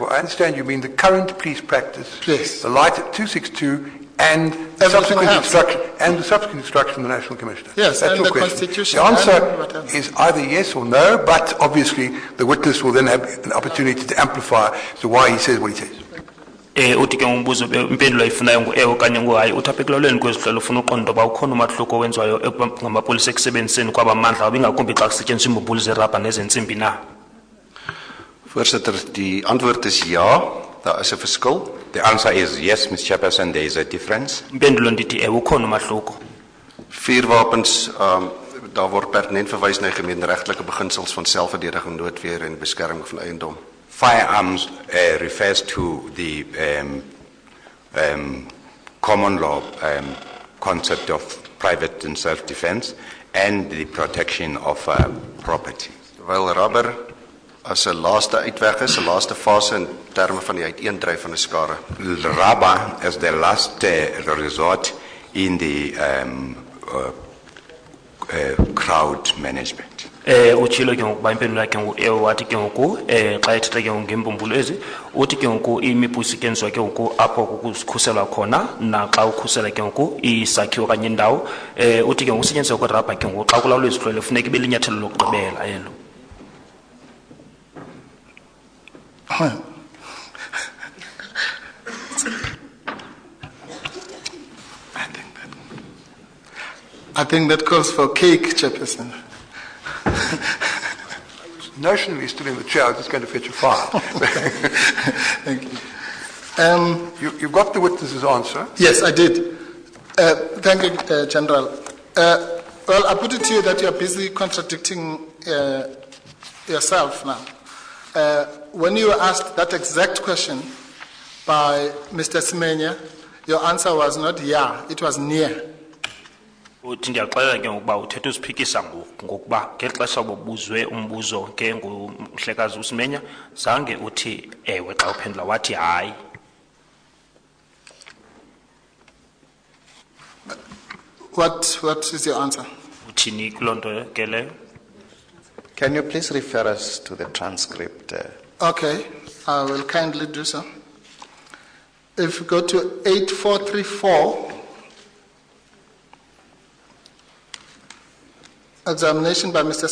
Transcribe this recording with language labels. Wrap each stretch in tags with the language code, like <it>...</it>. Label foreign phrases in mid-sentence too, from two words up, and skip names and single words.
<en>Moore, I understand you mean the current police practice. Yes. The light at 262 and Everything subsequent else. instruction and the subsequent instruction from the National Commissioner. Yes, That's and your the question. Constitution The and answer whatever. is either yes or no, but obviously the witness will then have an opportunity to amplify as to why he says what he says.</en> <xh>uthi ke umbuzo impendulo ayifunayo ngu okanye ngohayi uthi apha ekulalweni kwezihlelo ufuna uqonda uba ukhona umahluko owenziwayo ngamapolisa ekusebenziseni kwabamandla wabo ingakumbi xa kusetyenziswa iimbumbulu zerabha nezentsimbi na.</xh> <af>Voorsitter, die antwoord is ja, daar is 'n verskil.</af> <en>The answer is yes, Mr. Chairperson, there is a difference.</en> <xh>Impendulo ndithi ukhona umahluko.</xh> <af>Vuurwapens, daar word pertinent verwys na die gemeenregtelike beginsels van selfverdediging, noodweer en beskerming van eiendom.</af> <en>Firearms refers to the common law concept of private and self-defense and the protection of property.</en> <af>Terwyl rubber as 'n laaste uitweg is, 'n laaste fase in terme van die uiteendryf van 'n skare.</af> <en>Rubber as the last resort in the crowd management.</en> <xh>Utshilo ke ngokuba impendulo yakhe wathi ke ngoku xa ethetha ke ngembumbulu ezi uthi ke ngoku imipu isetyenziswa ke ngoku apho kukhuselwa khona naxa ukhusela ke ngoku isakhiwo okanye indawo uthi ke ngoku usetyenziswa kwerabha ke ngoku xa kulawulwa izihlwele funeka ibe linyathelo lokugqibela elo.</xh> <en>I think that calls for cake, Chairperson. Notionally still in the chair, I was just going to fetch a file. Thank you. You've got the witness's answer. Yes, I did. Thank you, General. Well, I put it to you that you are busy contradicting yourself now. When you were asked that exact question by Mr. Semenya, your answer was not yeah, it was near.</en> <xh>Uthi ndiyaxelela ke ngokuba uthetha usiphikisa ngokuba ngexesha bobuzwe umbuzo ke ngumhlekazi uSimenya zange uthi ewe xa uphendula wathi hayi.</xh> <en>What is your answer?</en> <xh>Uthini kuloo nto ke leyo?</xh> <en>Can you please refer us to the transcript? Okay, I will kindly do so. If you go to 8434, examination by Mr.</en>